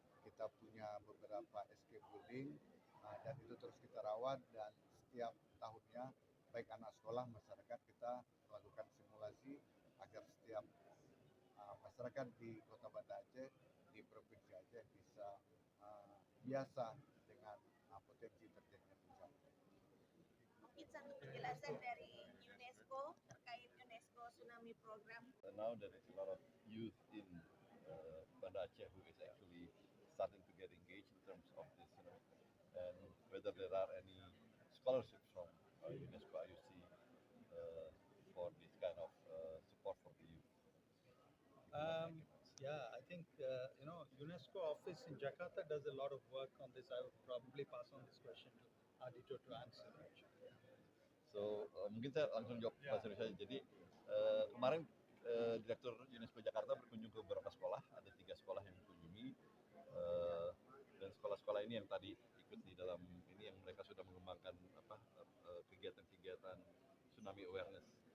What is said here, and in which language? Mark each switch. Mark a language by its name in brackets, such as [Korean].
[Indonesian] Kita punya beberapa escape building dan itu terus kita rawat, dan setiap tahunnya baik anak sekolah, masyarakat, kita melakukan simulasi agar setiap masyarakat di Kota Banda Aceh, di Provinsi Aceh bisa biasa dengan potensi terjadinya bencana. Mungkin satu penjelasan dari UNESCO terkait UNESCO Tsunami Program. [English] Now there is a lot of youth in Banda Aceh who is actually starting to get engaged in terms of this, and whether there are any scholarships from UNESCO-IOC for this kind of support for the youth. Yeah, I think UNESCO office in Jakarta does a lot of work on this. I would probably pass on this question to Aditya to answer. [Indonesian] So mungkin saya langsung jawab bahasa Indonesia. Jadi kemarin Direktur UNESCO Jakarta berkunjung ke beberapa sekolah, ada 3 sekolah yang dikunjungi, dan sekolah-sekolah ini yang tadi ikut di dalam ini, yang mereka sudah mengembangkan kegiatan-kegiatan tsunami awareness.